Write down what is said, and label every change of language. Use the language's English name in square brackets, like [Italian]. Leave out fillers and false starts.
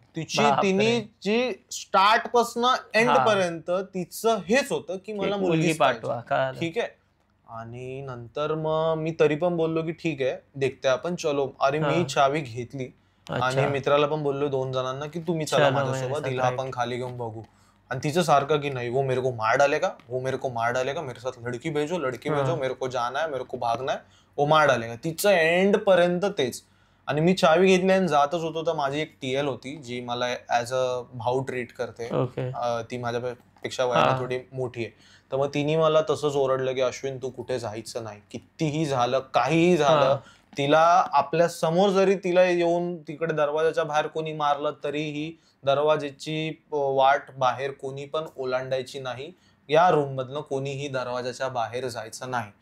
[Marathi] तिने जी स्टार्ट पासून एंड पर्यंत तिचं हेच होतं की मला मुलगी पाठवा. ठीक आहे. आणि नंतर मग मी तरी पण बोललो की ठीक आहे देखते आपण, चलो. अरे मी चावी घेतली आणि मित्राला पण बोललो 2 जणांना की तुम्ही चला माझ्यासोबत, हिला आपण खाली घेऊन बघू. आणि तिचं सारखं की नाही, [Hindi] वो मेरे को मार डालेगा, वो मेरे को मार डालेगा, मेरे साथ लड़की भेजो, मेरे को जाना है, मेरे को भागना है, वो मार डालेगा. [Marathi] तिचं एंड पर्यंत तेच. आणि मी चावी घेतली आणि जातच होतो, तर माझी एक टीएल होती जी मला ऍज अ भाऊ ट्रीट करते. ती माझ्यापेक्षा वयाने थोडी मोठी आहे. तर मग तिने मला तसंच ओरडलं की अश्विन तू कुठे जायचं नाही, कितीही झालं काहीही झालं, तिला आपल्या समोर जरी तिला येऊन तिकडे दरवाजाच्या बाहेर कोणी मारलं तरीही दरवाजाची वाट बाहेर कोणी पण ओलांडायची नाही, या रूम मधनं कोणीही दरवाजाच्या बाहेर जायचं नाही.